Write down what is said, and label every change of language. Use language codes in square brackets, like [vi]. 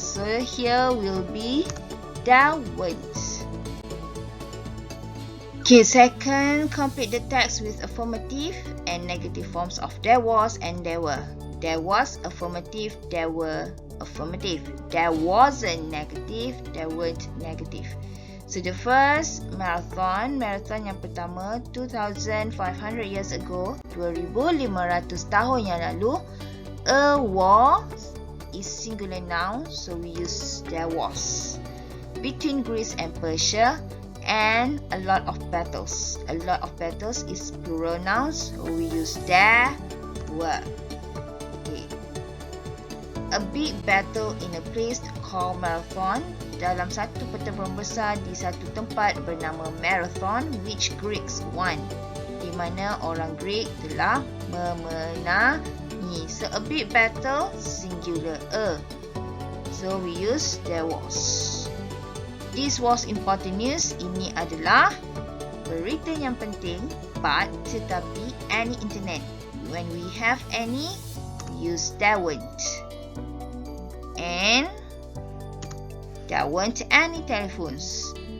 [en] So here will be there weren't. Okay, second, complete the text with affirmative and negative forms of there was and there were. There was affirmative, there were affirmative. There wasn't negative, there weren't negative. So the first marathon [ms] yang pertama [en] 2,500 years ago, 2,500 [ms] tahun yang lalu. [en] A was is singular noun, so we use there was. Between Greece and Persia, and a lot of battles. A lot of battles is plural nouns, so we use there were. Okay. A big battle in a place called Marathon. [ms] Dalam satu pertempuran besar di satu tempat bernama Marathon, [en] which Greeks won. [ms] Di mana orang Greek telah memenangi. [en] So a big battle, singular a. So we use there was. This was important news. [ms] Ini adalah berita yang penting, [en] but [ms] tetapi [en] any internet. When we have any, we use there weren't. And there weren't any telephones.